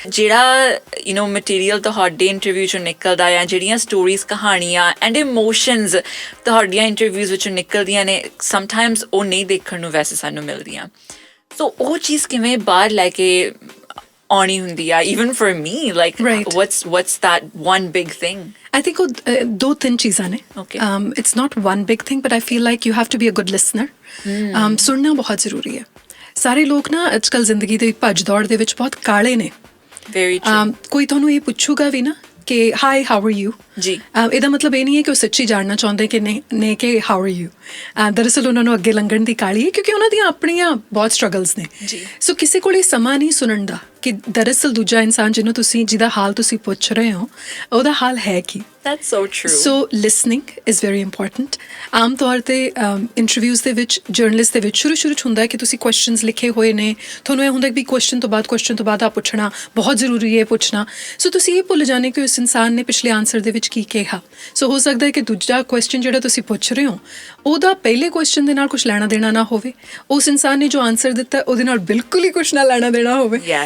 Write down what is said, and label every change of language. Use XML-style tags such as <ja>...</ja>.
<pa>ਜਿਹੜਾ ਮਟੀਰੀਅਲ ਤੁਹਾਡੇ ਇੰਟਰਵਿਊ ਚੋਂ ਨਿਕਲਦਾ ਆ, ਜਿਹੜੀਆਂ ਸਟੋਰੀਜ਼, ਕਹਾਣੀਆਂ ਐਂਡ ਇਮੋਸ਼ਨਸ ਤੁਹਾਡੀਆਂ ਇੰਟਰਵਿਊਜ਼ ਵਿੱਚੋਂ ਨਿਕਲਦੀਆਂ ਨੇ, ਸਮਟਾਈਮਸ ਉਹ ਨਹੀਂ ਦੇਖਣ ਨੂੰ ਵੈਸੇ ਸਾਨੂੰ ਮਿਲਦੀਆਂ। ਸੋ ਉਹ ਚੀਜ਼ ਕਿਵੇਂ ਬਾਹਰ ਲੈ ਕੇ ਆਉਣੀ ਹੁੰਦੀ ਆ,</pa> <en>even for me, like what's that one big thing?</en> <pa>I think ਉਹ 2-3 ਚੀਜ਼ਾਂ ਨੇ।</pa> <en>It's not one big thing, but I feel like you have to be a good listener.</en> <pa>ਸੁਣਨਾ ਬਹੁਤ ਜ਼ਰੂਰੀ ਹੈ। ਸਾਰੇ ਲੋਕ ਨਾ ਅੱਜ ਕੱਲ੍ਹ ਜ਼ਿੰਦਗੀ ਦੇ ਭੱਜ ਦੌੜ ਦੇ ਵਿੱਚ ਬਹੁਤ ਕਾਲੇ ਨੇ।</pa> <en>Very true.</en> <pa>ਕੋਈ ਤੁਹਾਨੂੰ ਇਹ ਪੁੱਛੂਗਾ ਵੀ ਨਾ ਕਿ</pa> <en>hi how are you,</en> <pa>ਜੀ ਇਹਦਾ ਮਤਲਬ ਇਹ ਨਹੀਂ ਹੈ ਕਿ ਉਹ ਸੱਚੀ ਜਾਣਨਾ ਚਾਹੁੰਦੇ ਕਿ ਨਹੀਂ ਕਿ ਹਾਊ ਆਰ ਯੂ। ਦਰਅਸਲ ਉਹਨਾਂ ਨੂੰ ਅੱਗੇ ਲੰਘਣ ਦੀ ਕਾਹਲੀ ਹੈ, ਕਿਉਂਕਿ ਉਹਨਾਂ ਦੀਆਂ ਆਪਣੀਆਂ ਬਹੁਤ ਸਟਰਗਲਸ ਨੇ। ਸੋ ਕਿਸੇ ਕੋਲ ਇਹ ਸਮਾਂ ਨਹੀਂ ਸੁਣਨ ਦਾ ਕਿ ਦਰਅਸਲ ਦੂਜਾ ਇਨਸਾਨ ਜਿਹਦਾ ਹਾਲ ਤੁਸੀਂ ਪੁੱਛ ਰਹੇ ਹੋ ਉਹਦਾ ਹਾਲ ਹੈ ਕੀ।</pa> <en>That's so true. So listening is very important.</en> <pa>ਆਮ ਤੌਰ ਤੇ ਇੰਟਰਵਿਊਜ਼ ਦੇ ਵਿੱਚ, ਜਰਨਲਿਸਟ ਦੇ ਵਿੱਚ ਸ਼ੁਰੂ 'ਚ ਹੁੰਦਾ ਹੈ ਕਿ ਤੁਸੀਂ ਕੁਐਸਚਨਸ ਲਿਖੇ ਹੋਏ ਨੇ, ਤੁਹਾਨੂੰ ਇਹ ਹੁੰਦਾ ਕਿ ਵੀ ਕੁਐਸਚਨ ਤੋਂ ਬਾਅਦ ਆ ਪੁੱਛਣਾ ਬਹੁਤ ਜ਼ਰੂਰੀ ਹੈ ਪੁੱਛਣਾ। ਸੋ ਤੁਸੀਂ ਇਹ ਭੁੱਲ ਜਾਣੇ ਕਿ ਉਸ ਇਨਸਾਨ ਨੇ ਪਿਛਲੇ ਆਨਸਰ ਦੇ ਵਿੱਚ ਕੀ ਕਿਹਾ। ਸੋ ਹੋ ਸਕਦਾ ਹੈ ਕਿ ਦੂਜਾ ਕੁਐਸਚਨ ਜਿਹੜਾ ਤੁਸੀਂ ਪੁੱਛ ਰਹੇ ਹੋ ਉਹਦਾ ਪਹਿਲੇ ਕੁਐਸਚਨ ਦੇ ਨਾਲ ਕੁਝ ਲੈਣਾ ਦੇਣਾ ਨਾ ਹੋਵੇ, ਉਸ ਇਨਸਾਨ ਨੇ ਜੋ ਆਨਸਰ ਦਿੱਤਾ ਉਹਦੇ ਨਾਲ ਬਿਲਕੁਲ ਹੀ ਕੁਝ ਨਾ ਲੈਣਾ ਦੇਣਾ ਹੋਵੇ।</pa>